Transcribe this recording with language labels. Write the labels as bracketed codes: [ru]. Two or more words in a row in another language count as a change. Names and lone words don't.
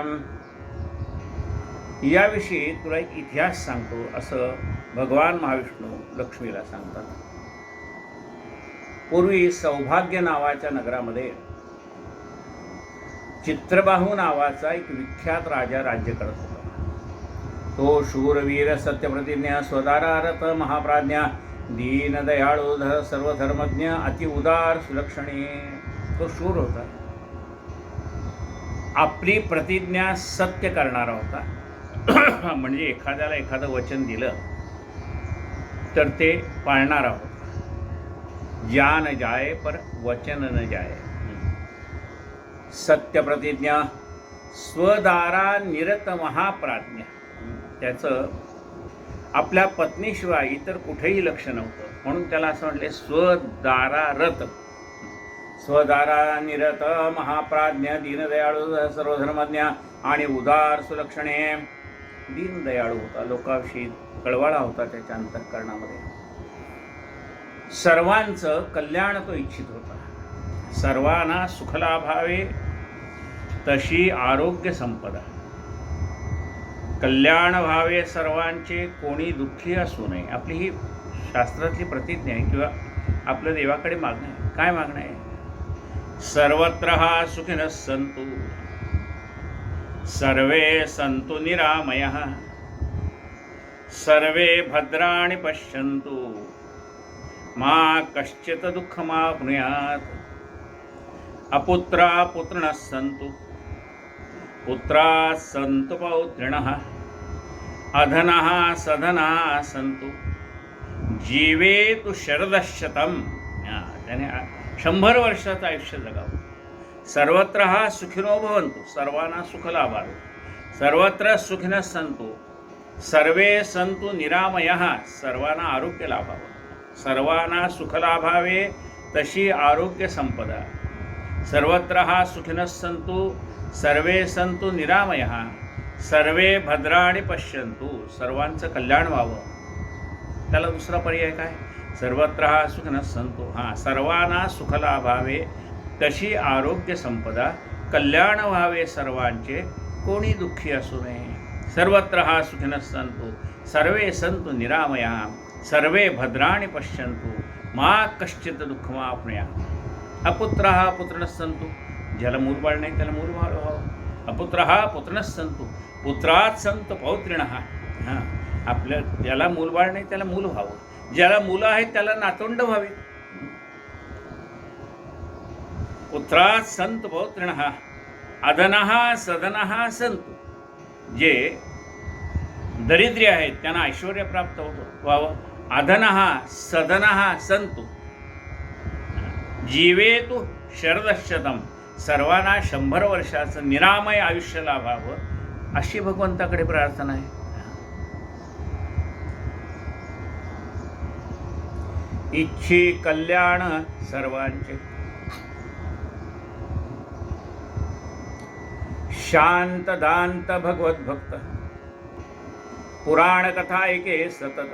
[mr] याविषयी तुला एक इतिहास सांगतो असं भगवान महाविष्णू लक्ष्मीला सांगतात। पूर्वी सौभाग्य नावाच्या नगरामध्ये चित्रबाहू नावाचा एक विख्यात राजा राज्य करत होता। तो शूरवीर सत्यप्रतिज्ञ स्वदारारथ महाप्राज्ञा दीनदयाळू सर्वधर्मज्ञ अति उदार सुलक्षणी। तो शूर होता, आपली प्रतिज्ञा सत्य करणारा होता। म्हणजे एखाद्याला एखादं वचन दिलं तर ते पाळणारा होता। [hi] जान जाए पर वचन न जाए। [mr] सत्य प्रतिज्ञा स्वदारा निरत महाप्राज्ञ। त्याचं आपल्या पत्नीशिवाय इतर कुठेही लक्ष नव्हतं, म्हणून त्याला असं म्हटले स्वदारारत। स्वदारा निरत महाप्राज्ञ दीनदयाळू सर्वधर्मज्ञ आणि उदार सुलक्षणे। दीनदयाळू होता, लोकांविषयी कळवळा होता त्याच्या अंतःकरणामध्ये। सर्वांचं कल्याण तो इच्छित होता। सर्वांना सुख लाभावे तशी आरोग्य संपदा, कल्याण व्हावे सर्वांचे कोणी दुःखी असू नये। आपली ही शास्त्रातली प्रतिज्ञा आहे किंवा आपलं देवाकडे मागणं आहे। काय मागणं आहे? [sa] सर्वत्र हा सुखिनः सन्तु सर्वे सन्तु निरामयः सर्वे भद्राणि पश्यन्तु मा कश्चित् दुःखमाप्नुयात्। अपुत्रा पुत्रिणः सन्तु, पुत्राः सन्तु पौत्रिणः, अधनाः सधनाः सन्तु, जीवेतु शरदशतं. [mr] त्याने 100 वर्षाचं आयुष्य जगावं. [sa] सर्वत्र सुखिनो भवन्तु, [mr] सर्वांना सुख लाभावे. [sa] सर्वत्र सुखिनः सन्तु, सर्वे सन्तु निरामयः, [mr] सर्वांना आरोग्य लाभावं. सर्वांना सुख लाभावे तशी आरोग्य संपदा. [sa] सर्वत्र सुखिनः सन्तु, सर्वे सन्तु निरामयः, सर्वे भद्राणि पश्यन्तु, [mr] सर्वांचं कल्याण व्हावं. त्याला दुसरा पर्याय काय? [sa] सर्वत्र सुखिनः सन्तु. [mr] सर्वांना सुख लाभावे तशी आरोग्य संपदा, कल्याण व्हावे सर्वांचे, कोणी दुःखी असू नये. [sa] सर्वत्र सुखिनः सन्तु, सर्वे सन्तु निरामयः, सर्वे भद्राणि पश्यन्तु, मा कश्चित् दुःखमाप्नुयात्. अपुत्रः पुत्रिणः सन्तु, [mr] ज्याला मूलबाळ नाही त्याला मूलबाळ व्हावं. [sa] अपुत्रः पुत्रिणः सन्तु, पुत्रात् सन्तु पौत्रिणः. [mr] आपल्या ज्याला मूलबाळ नाही त्याला मूल व्हावं. ज्याला मुलं आहेत त्याला नातवंड व्हावी. [sa] पुत्रात् सन्तु पौत्रिणः, अधनः सधनः सन्तु. [mr] जे दरिद्री आहेत त्यांना ऐश्वर्य प्राप्त व्हावं. [sa] अधनः सधनः सन्तु, जीवेतु शरदशतं, [mr] सर्वांना 100 वर्षाचं निरामय आयुष्य लाभावं, अशी भगवंताकडे प्रार्थना आहे. इच्छी कल्याण सर्वांचे, शांत दांत भगवत भक्त, पुराण कथा ऐके सतत.